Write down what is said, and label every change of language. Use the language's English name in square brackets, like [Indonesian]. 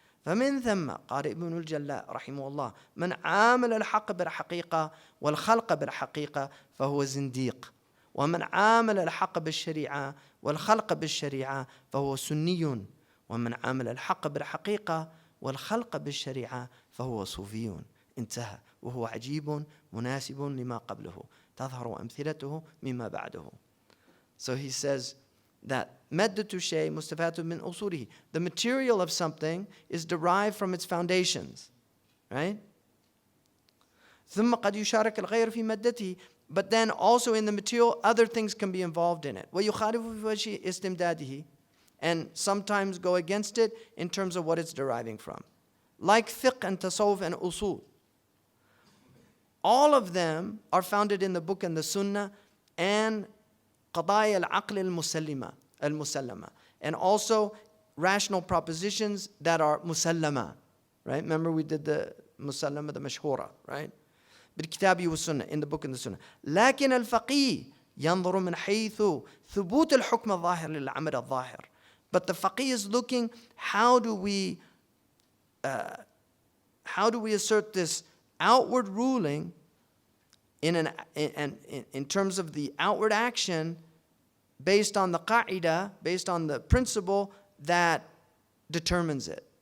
[Arabic] فمن ثم قال ابن الجلاء رحمه الله من عامل الحق بالحقيقة والخلق بالحقيقة فهو زنديق ومن عامل الحق بالشريعة والخلق بالشريعة فهو سني ومن عامل الحق بالحقيقة والخلق بالشريعة فهو صوفي انتهى وهو عجيب مناسب لما قبله تظهر أمثلته مما بعده. [English] So he says that [Arabic] مادة الشيء مستفادة من أصوله. [English] The material of something is derived from its foundations, right? [Arabic] ثم قد يشارك الغير في مادته. [English] But then also in the material, other things can be involved in it. [Arabic] ويخالف في وجه استمداده. [English] And sometimes go against it in terms of what it's deriving from. Like fiqh and tasawwuf and usul. All of them are founded in the book and the sunnah and [Arabic] قضايا العقل المسلمة. [English] And also rational propositions that are مسلمة. Right? Remember we did the مسلمة, the مشهورة, right? [Arabic] بالكتاب والسنة, [English] in the book and the sunnah. [Arabic] لكن الفقيه ينظر من حيث ثبوت الحكم الظاهر للعمل الظاهر. [English] But the faqih is looking, how do we assert this outward ruling in terms of the outward action based on the qa'idah, based on the principle that determines it.